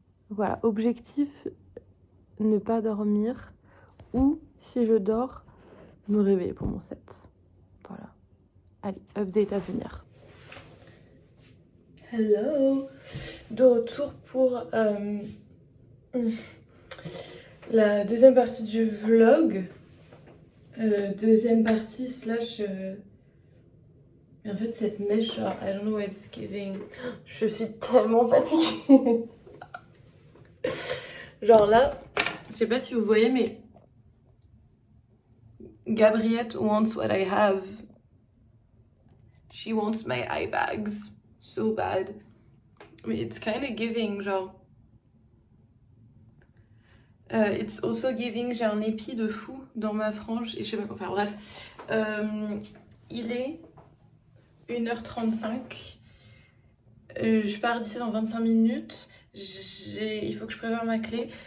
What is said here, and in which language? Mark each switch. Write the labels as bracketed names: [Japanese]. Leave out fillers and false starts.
[French] Voilà, objectif, ne pas dormir, ou si je dors, me réveiller pour mon set. Voilà. Allez, update à venir. Hello! De retour pour la deuxième partie du vlog. Deuxième partie slash... Mais en fait, cette mèche, genre, [English] I don't know what it's giving. [French] Je suis tellement fatiguée. Genre là, je sais pas si vous voyez, mais Gabriette [English] wants what I have. She wants my eye bags so bad. Mais it's kind of giving, genre. It's also giving, [French] j'ai un épi de fou dans ma frange et je sais pas quoi faire. Bref, il est 1h35. Je pars d'ici dans 25 minutes. Il faut que je prépare ma clé.